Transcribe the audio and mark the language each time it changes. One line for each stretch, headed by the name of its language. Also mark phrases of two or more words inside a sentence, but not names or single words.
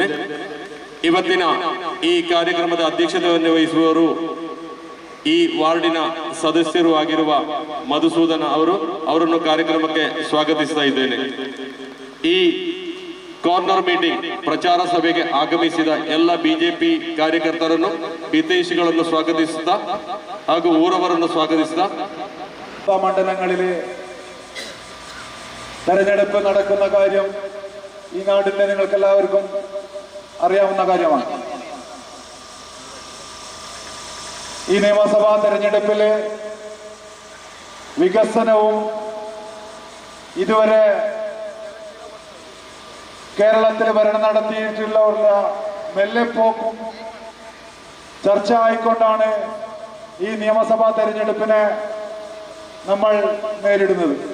Kannada: ಇವತ್ತಿನ ಈ ಕಾರ್ಯಕ್ರಮದ ಅಧ್ಯಕ್ಷತೆಯನ್ನು ವಹಿಸುವವರು ಈ ವಾರ್ಡಿನ ಸದಸ್ಯರು ಆಗಿರುವ ಮಧುಸೂದನ ಅವರನ್ನು ಕಾರ್ಯಕ್ರಮಕ್ಕೆ ಸ್ವಾಗತಿಸ್ತಾ ಇದ್ದೇನೆ. ಈ
English: corner meeting
Kannada: ಪ್ರಚಾರ ಸಭೆಗೆ ಆಗಮಿಸಿದ ಎಲ್ಲ ಬಿಜೆಪಿ ಕಾರ್ಯಕರ್ತರನ್ನು, ಹಿತೈಷಿಗಳನ್ನು ಸ್ವಾಗತಿಸುತ್ತಾ ಹಾಗೂ ಊರವರನ್ನು സ്വാഗതിಸುತ್ತಾ
Malayalam: മണ്ഡലങ്ങളിലെ തെരഞ്ഞെടുപ്പ് നടക്കുന്ന കാര്യം ഈ നാടിന്റെ നിങ്ങൾക്ക് എല്ലാവർക്കും അറിയാവുന്ന കാര്യമാണ്. ഈ നിയമസഭാ തെരഞ്ഞെടുപ്പിലെ വികസനവും ഇതുവരെ കേരളത്തിൽ ഭരണം നടത്തിയിട്ടുള്ള മെല്ലെപ്പോക്കും ചർച്ച ആയിക്കൊണ്ടാണ് ഈ നിയമസഭാ തെരഞ്ഞെടുപ്പിനെ നമ്മൾ നേരിടുന്നത്.